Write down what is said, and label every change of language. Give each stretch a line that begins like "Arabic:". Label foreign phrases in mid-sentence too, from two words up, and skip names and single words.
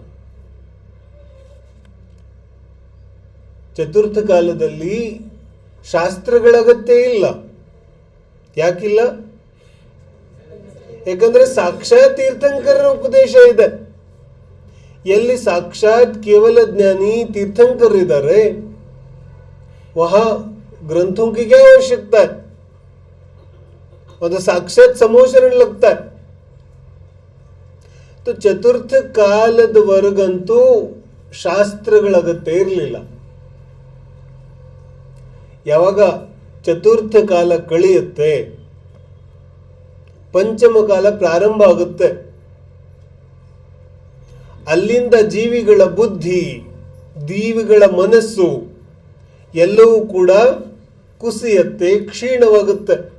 Kannada: ಚತುರ್ಥ ಕಾಲದಲ್ಲಿ ಶಾಸ್ತ್ರಗಳ ಅಗತ್ಯ ಇಲ್ಲ. ಯಾಕಿಲ್ಲ? ಯಾಕಂದ್ರೆ ಸಾಕ್ಷಾತ್ ತೀರ್ಥಂಕರರ ಉಪದೇಶ ಇದೆ. ಎಲ್ಲಿ ಸಾಕ್ಷಾತ್ ಕೇವಲ ಜ್ಞಾನಿ
Hindi: तीर्थंकर इधर वहां ग्रंथों की क्या आवश्यकता है? और साक्षात समोसरण लगता है.
Kannada: तो ಚತುರ್ಥ ಕಾಲದವರೆಗಂತೂ ಶಾಸ್ತ್ರಗಳ ಅಗತ್ಯ ಇರಲಿಲ್ಲ. ಯಾವಾಗ ಚತುರ್ಥ ಕಾಲ ಕಳೆಯುತ್ತೆ, ಪಂಚಮ ಕಾಲ ಪ್ರಾರಂಭ ಆಗುತ್ತೆ. ಅಲ್ಲಿಂದ ಜೀವಿಗಳ ಬುದ್ಧಿ, ಜೀವಿಗಳ ಮನಸ್ಸು ಎಲ್ಲವೂ ಕೂಡ ಕುಸಿಯತ್ತೆ, ಕ್ಷೀಣವಾಗುತ್ತೆ.